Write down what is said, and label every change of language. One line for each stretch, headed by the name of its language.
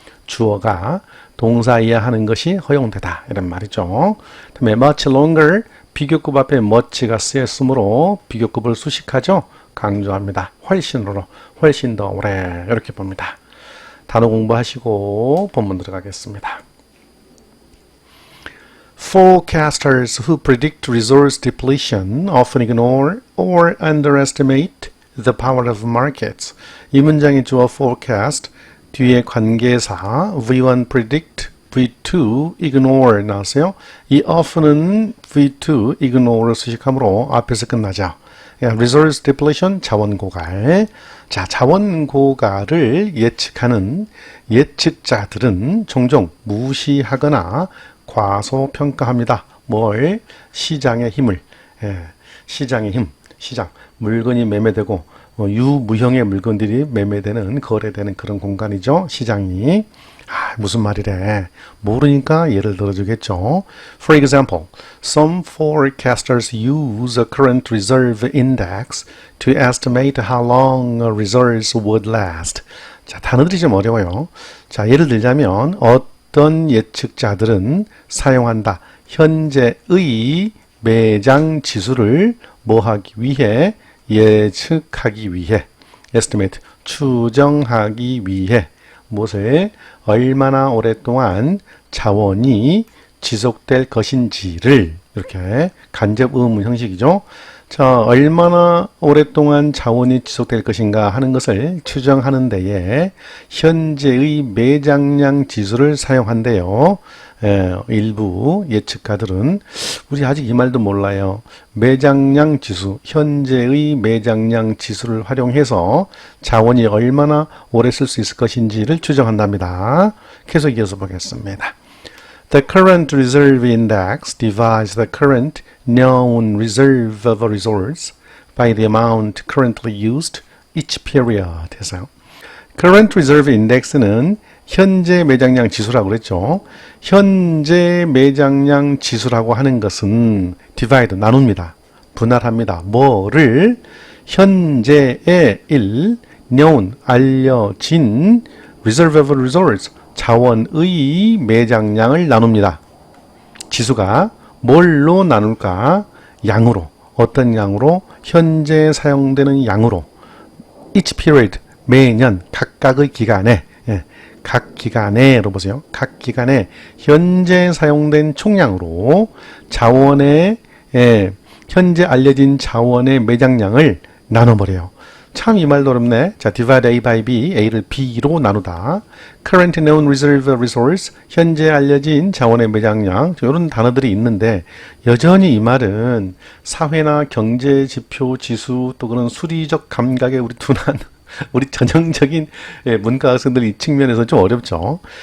Korean: 주어가 동사 이하 하는 것이 허용되다 이런 말이죠. 다음에
English: much longer
Korean: 비교급 앞에 much가 쓰였으므로 비교급을 수식하죠. 강조합니다. 훨씬 더 오래 이렇게 봅니다. 단어 공부하시고 본문 들어가겠습니다.
English: Forecasters who predict resource depletion often ignore or underestimate the power of markets.
Korean: 이 문장의 주어 forecast 뒤에 관계사 V1 predict V2 ignore 나왔어요. 이 often은 V2 ignore를 수식하므로 앞에서 끝나죠.
English: resource depletion
Korean: 자원 고갈. 자, 자원 고갈을 예측하는 예측자들은 종종 무시하거나 과소평가합니다. 뭘? 시장의 힘을. 시장의 힘. 시장. 물건이 매매되고 유무형의 물건들이 매매되는, 거래되는 그런 공간이죠. 시장이. 무슨 말이래. 모르니까 예를 들어주겠죠.
English: For example, some forecasters use a current reserve index to estimate how long a reserves would last.
Korean: 자, 단어들이 좀 어려워요. 자, 예를 들자면 어떤 예측자들은 사용한다. 현재의 매장 지수를 뭐하기 위해? 예측하기 위해. estimate, 추정하기 위해. 무엇을 얼마나 오랫동안 자원이 지속될 것인지를 이렇게 간접 의문 형식이죠. 자, 얼마나 오랫동안 자원이 지속될 것인가 하는 것을 추정하는 데에 현재의 매장량 지수를 사용한대요. 일부 예측가들은 우리 아직 이 말도 몰라요. 매장량 지수, 현재의 매장량 지수를 활용해서 자원이 얼마나 오래 쓸 수 있을 것인지를 추정한답니다. 계속 이어서 보겠습니다.
English: The current reserve index divides the current known reserve of resource by the amount currently used each period
Korean: 해서요.
English: current reserve index
Korean: 는 현재 매장량 지수라고 그랬죠. 현재 매장량 지수라고 하는 것은 divide, 나눕니다. 분할합니다. 뭐를? 현재의 known, 알려진
English: reserve of resource,
Korean: 자원의 매장량을 나눕니다. 지수가 뭘로 나눌까? 양으로. 어떤 양으로? 현재 사용되는 양으로.
English: each period,
Korean: 매년 각각의 기간에, 각 기간에로 보세요. 각 기간에 현재 사용된 총량으로 자원의 현재 알려진 자원의 매장량을 나눠버려요. 참 이 말도 어렵네. 자,
English: divide A by B,
Korean: A를 B로 나누다.
English: current known reserve resource,
Korean: 현재 알려진 자원의 매장량, 이런 단어들이 있는데 여전히 이 말은 사회나 경제 지표 지수 또 그런 수리적 감각에 우리 둔한 우리 전형적인 문과 학생들 이 측면에서 좀 어렵죠.